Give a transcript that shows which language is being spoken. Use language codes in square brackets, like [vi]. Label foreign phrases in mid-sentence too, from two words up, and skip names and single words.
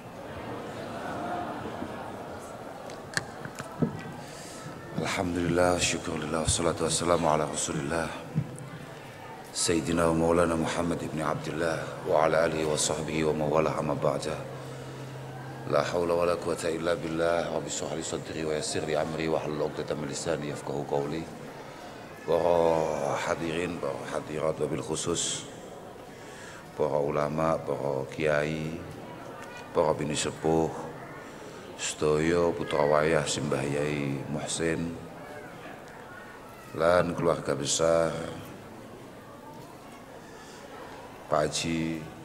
[ar] الحمد لله، شكر لله، والصلاة والسلام على رسول الله سيدنا ومولانا محمد بن عبد الله وعلى آله وصحبه وموالاه أما بعد. لا حول ولا قوة إلا بالله. رب اشرح لي صدري ويسر لي أمري واحلل عقدة من لساني يفقهوا قولي. [jv] Para hadirin, para hadirat, [ar] وبالخصوص [jv] para ulama, para kiai, para bini sepuh, sedaya putra wayah Simbah Yai Muhsin lan keluarga besar Pak Haji